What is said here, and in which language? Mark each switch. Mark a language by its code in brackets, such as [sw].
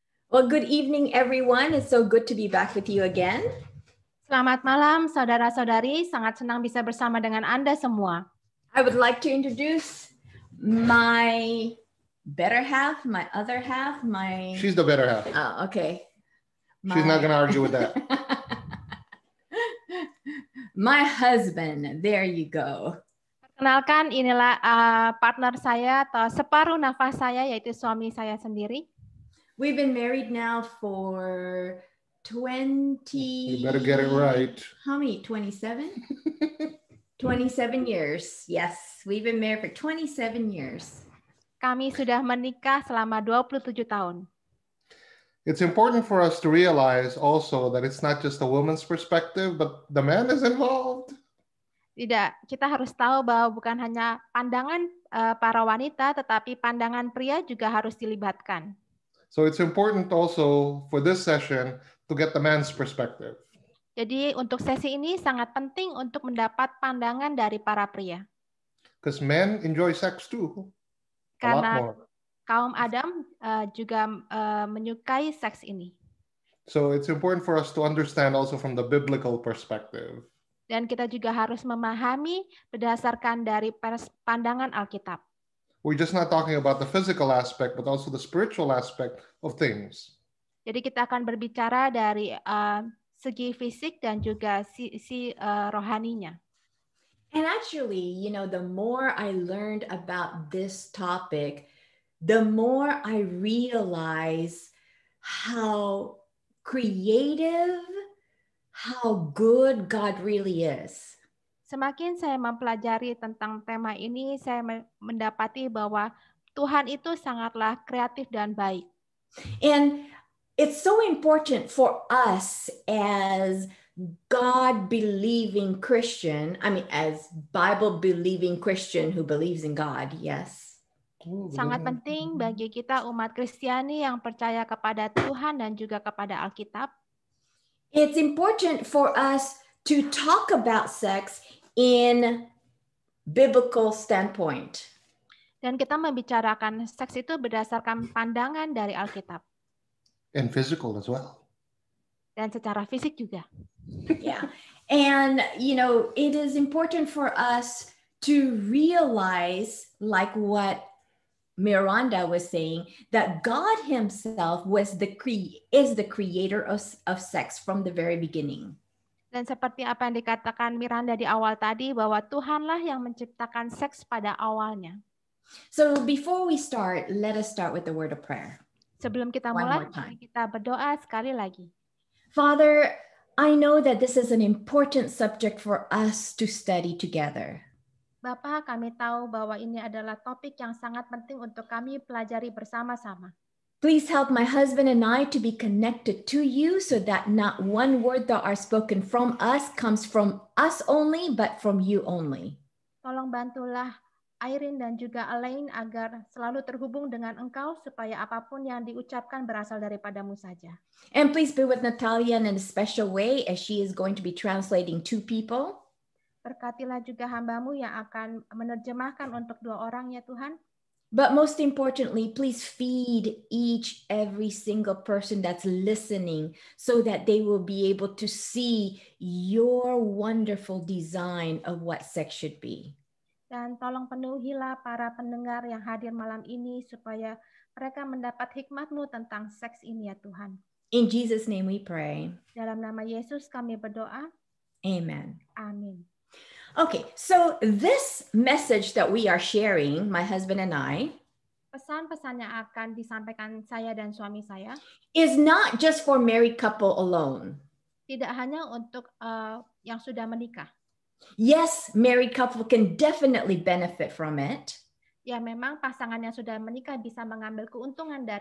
[en] Well, good evening, everyone. It's so good to be back with you again. [id] Selamat malam, saudara-saudari. Sangat senang bisa bersama dengan Anda semua. [en] I would like to introduce my better half, my other half, my... She's the better half. Oh, okay. She's not going to argue with that. My husband. There you go. [id] Perkenalkan, inilah partner saya atau separuh nafas saya, yaitu suami saya sendiri. [en] We've been married now for 20... You better get it right. How many? 27? 27 years. Yes, we've been married for 27 years. [id] Kami sudah menikah selama 27 tahun. [en] It's important for us to realize also that it's not just a woman's perspective, but the man is involved. [id] Tidak, kita harus tahu bahwa bukan hanya pandangan para wanita, tetapi pandangan pria juga harus dilibatkan. [en] So it's important also for this session to get the man's perspective. [id] Jadi untuk sesi ini sangat penting untuk mendapat pandangan dari para pria. [en] Because men enjoy sex too. A lot [id] Karena [en] more. [id] kaum Adam juga menyukai seks ini. [en] So it's important for us to understand also from the biblical perspective. [id] Dan kita juga harus memahami berdasarkan dari pandangan Alkitab. [en] We're just not talking about the physical aspect, but also the spiritual aspect of things. [id] Jadi kita akan berbicara dari segi fisik dan juga sisi rohaninya. [en] And actually, you know, the more I learned about this topic, the more I realize how creative, how good God really is. [id] Semakin saya mempelajari tentang tema ini, saya mendapati bahwa Tuhan itu sangatlah kreatif dan baik. [en] And it's so important for us as God-believing Christian, as Bible-believing Christian who believes in God, yes. [id] Sangat penting bagi kita umat Kristiani yang percaya kepada Tuhan dan juga kepada Alkitab. [en] It's important for us to talk about sex in biblical standpoint. [id] Dan kita membicarakan seks itu berdasarkan pandangan dari Alkitab. [en] And physical as well. [id] Dan secara fisik juga. [en] Yeah. And, you know, it is important for us to realize, like what Miranda was saying, that God himself is the creator of sex from the very beginning. [id] Dan seperti apa yang dikatakan Miranda di awal tadi, bahwa Tuhanlah yang menciptakan seks pada awalnya. [en] So before we start, let us start with the word of prayer. [id] Sebelum kita mulai, kita berdoa sekali lagi. [en] Father, I know that this is an important subject for us to study together. [id] Bapa, kami tahu bahwa ini adalah topik yang sangat penting untuk kami pelajari bersama-sama. [en] Please help my husband and I to be connected to you so that not one word that are spoken from us comes from us only, but from you only. [id] Tolong bantulah Irene dan juga Elaine agar selalu terhubung dengan Engkau supaya apapun yang diucapkan berasal daripadamu saja. [en] And please be with Natalia in a special way as she is going to be translating 2 people. [id] Berkatilah juga hamba-Mu yang akan menerjemahkan untuk 2 orang ya Tuhan. [en] But most importantly, please feed every single person that's listening so that they will be able to see your wonderful design of what sex should be. [id] Dan tolong penuhilah para pendengar yang hadir malam ini supaya mereka mendapat hikmat-Mu tentang seks ini ya Tuhan. [en] In Jesus' name we pray. [id] Dalam nama Yesus kami berdoa. [en] Amen. [id] Amin. [en] Okay, so this message that we are sharing, my husband and I, [id] pesan-pesan yang akan disampaikan saya dan suami saya, [en] is not just for married couple alone. [id] Tidak hanya untuk yang sudah menikah. [en] Yes, married couple can definitely benefit from it. [id] Ya, memang pasangan yang sudah menikah bisa mengambil keuntungan dari